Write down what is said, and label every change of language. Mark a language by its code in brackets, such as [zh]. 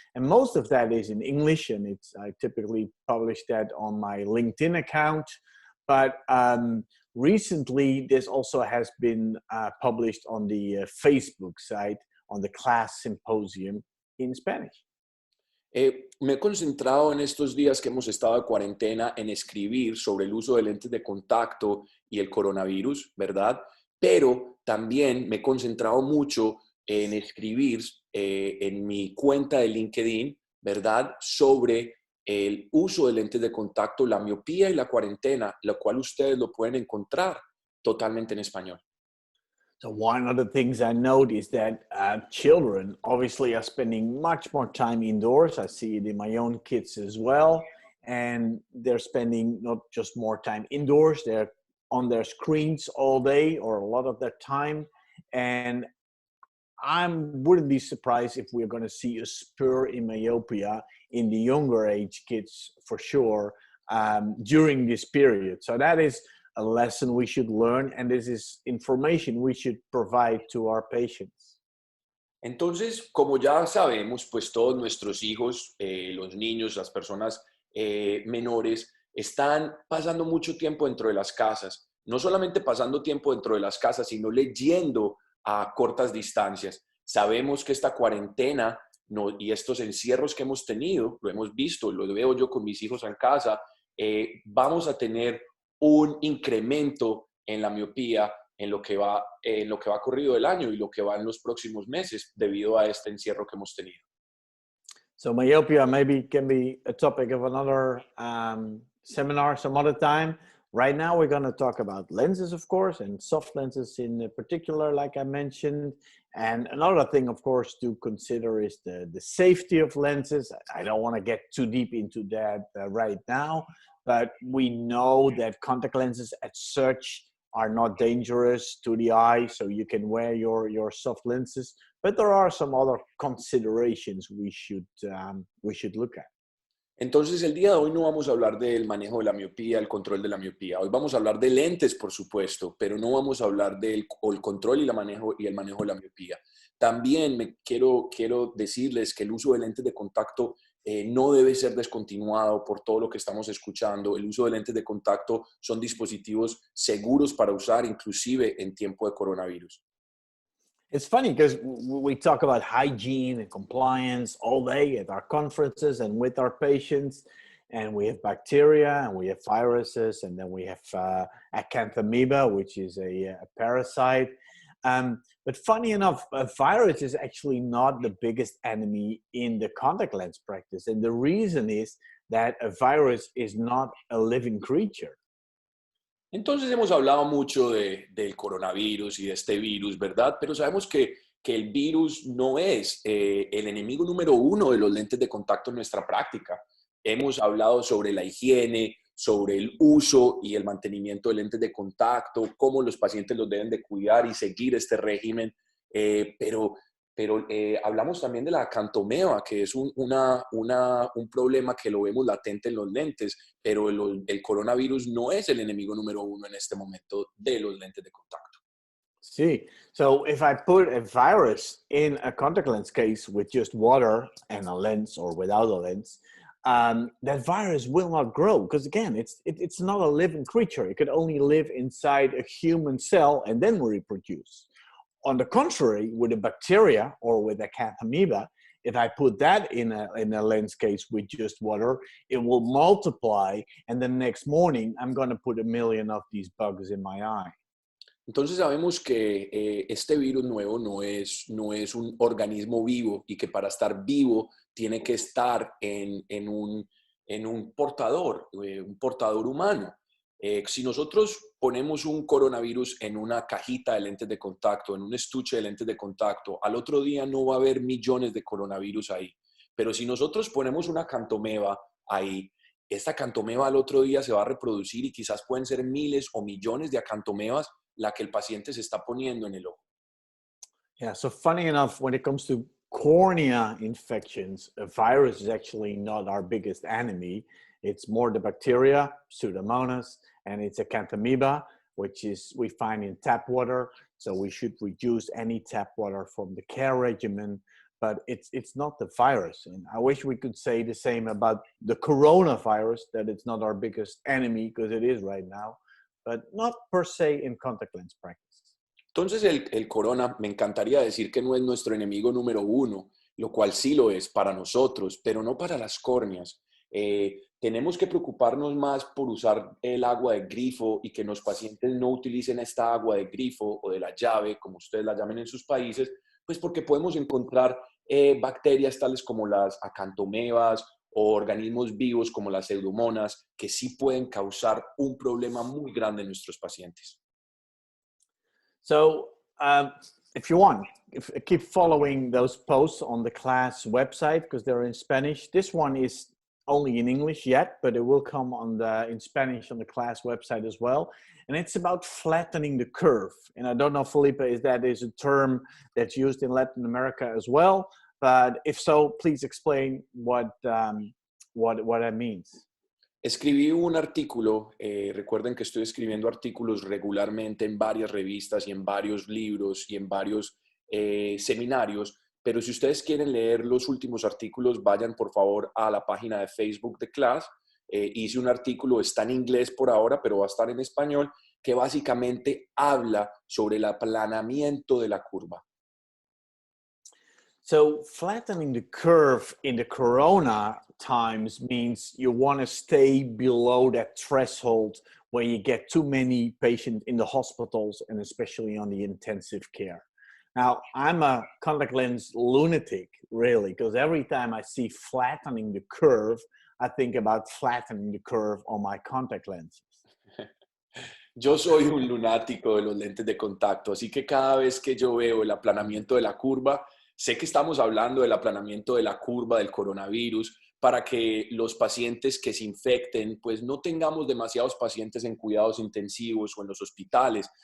[en] And most of that is in English, and I typically publish that on my LinkedIn account. But recently, this also has been published on the Facebook site, on the class symposium in Spanish. [es] Me he concentrado en estos días que hemos estado de cuarentena en escribir sobre el uso de lentes de contacto y el coronavirus, ¿verdad? Pero también me he concentrado mucho en escribir en mi cuenta de LinkedIn, ¿verdad? Sobre el uso de lentes de contacto, la miopía y la cuarentena, lo cual ustedes lo pueden encontrar totalmente en español. [en] So one of the things I note is that children obviously are spending much more time indoors. I see it in my own kids as well. And they're spending not just more time indoors, they're on their screens all day or a lot of their time. And I wouldn't be surprised if we're going to see a spur in myopia in the younger age kids for sure during this period. So that is a lesson we should learn, and this is information we should provide to our patients. [es] Entonces, como ya sabemos, pues todos nuestros hijos, los niños, las personas menores, están pasando mucho tiempo dentro de las casas. No solamente pasando tiempo dentro de las casas, sino leyendo a cortas distancias. Sabemos que esta cuarentena y estos encierros que hemos tenido, lo hemos visto, lo veo yo con mis hijos en casa, vamos a tener un incremento en la miopía en lo que va corrido del año y lo que va en los próximos meses debido a este encierro que hemos tenido. [en] So myopia maybe can be a topic of another seminar some other time. Right now we're going to talk about lenses, of course, and soft lenses in particular, like I mentioned. And another thing, of course, to consider is the safety of lenses. I don't want to get too deep into that right now, but we know that contact lenses as such are not dangerous to the eye, so you can wear your soft lenses. But there are some other considerations we should look at. [es] Entonces, el día de hoy no vamos a hablar del manejo de la miopía, el control de la miopía. Hoy vamos a hablar de lentes, por supuesto, pero no vamos a hablar del el control y el manejo de la miopía. También quiero decirles que el uso de lentes de contacto no debe ser descontinuado por todo lo que estamos escuchando. El uso de lentes de contacto son dispositivos seguros para usar, inclusive en tiempo de coronavirus. [en] It's funny because we talk about hygiene and compliance all day at our conferences and with our patients, and we have bacteria and we have viruses, and then we have acanthamoeba, which is a parasite. But funny enough, a virus is actually not the biggest enemy in the contact lens practice. And the reason is that a virus is not a living creature. [es] Entonces hemos hablado mucho del coronavirus y de este virus, ¿verdad? Pero sabemos que el virus no es el enemigo número uno de los lentes de contacto en nuestra práctica. Hemos hablado sobre la higiene, sobre el uso y el mantenimiento de lentes de contacto, cómo los pacientes los deben de cuidar y seguir este régimen, pero hablamos también de la acantomeba, que es un problema que lo vemos latente en los lentes, pero el coronavirus no es el enemigo número uno en este momento de los lentes de contacto. [en] See, so if I put a virus in a contact lens case with just water and a lens or without a lens, that virus will not grow because, again, it's not a living creature. It could only live inside a human cell and then reproduce. On the contrary, with a bacteria or with a acanthamoeba, if I put that in a lens case with just water, it will multiply, and the next morning I'm going to put 1 million of these bugs in my eye. [es] Entonces sabemos que este virus nuevo no es un organismo vivo y que para estar vivo tiene que estar en un portador humano. Si nosotros ponemos un coronavirus en una cajita de lentes de contacto, en un estuche de lentes de contacto, al otro día no va a haber millones de coronavirus ahí. Pero si nosotros ponemos una cantomeba ahí, esta cantomeba al otro día se va a reproducir y quizás pueden ser miles o millones de acantomebas la que el paciente se está poniendo en el ojo. [en] Yeah, so funny enough, when it comes to cornea infections, a virus is actually not our biggest enemy. It's more the bacteria, Pseudomonas, and it's acanthamoeba, which is we find in tap water. So we should reduce any tap water from the care regimen. But it's not the virus. And I wish we could say the same about the coronavirus, that it's not our biggest enemy, because it is right now, but not per se in contact lens practice. [es] Entonces el corona, me encantaría decir que no es nuestro enemigo número uno, lo cual sí lo es para nosotros, pero no para las córneas. Tenemos que preocuparnos más por usar el agua de grifo y que los pacientes no utilicen esta agua de grifo o de la llave, como ustedes la llamen en sus países, pues porque podemos encontrar bacterias tales como las acantomebas o organismos vivos como las pseudomonas que sí pueden causar un problema muy grande en nuestros pacientes. [en] So if you want, keep following those posts on the class website because they're in Spanish. This one is only in English yet, but it will come in Spanish on the class website as well. And it's about flattening the curve. And I don't know, Felipe, if that is a term that's used in Latin America as well. But if so, please explain what that means. [es] Escribí un artículo, recuerden que estoy escribiendo artículos regularmente en varias revistas y en varios libros y en varios seminarios, pero si ustedes quieren leer los últimos artículos, vayan por favor a la página de Facebook de Class. Hice un artículo, está en inglés por ahora, pero va a estar en español, que básicamente habla sobre el aplanamiento de la curva. [en] So flattening the curve in the corona times means you want to stay below that threshold where you get too many patients in the hospitals and especially on the intensive care. Now, I'm a contact lens lunatic, really, because every time I see flattening the curve, I think about flattening the curve on my contact lenses. [es] Yo soy un lunático de los lentes de contacto, así que cada vez que yo veo el aplanamiento de la curva, sé que estamos hablando del aplanamiento de la curva del coronavirus para que los pacientes que se infecten, pues no tengamos demasiados pacientes en cuidados intensivos o en los hospitales.